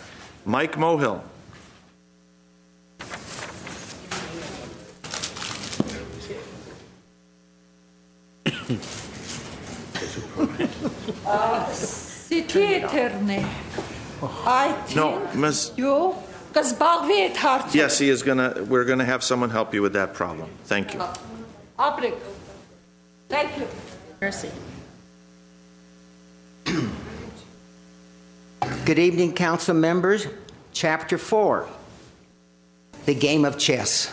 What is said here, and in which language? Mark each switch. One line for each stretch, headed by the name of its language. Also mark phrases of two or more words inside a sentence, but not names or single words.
English: Mike Mohill. City attorney. I think No, Ms.
Armenian: you կզբաղվի այդ հարցով։
English: Yes, we're gonna have someone help you with that problem. Thank you.
Armenian: Ապրեք։
English: Thank you. Mercy. Good evening, council members. Chapter 4, the game of chess.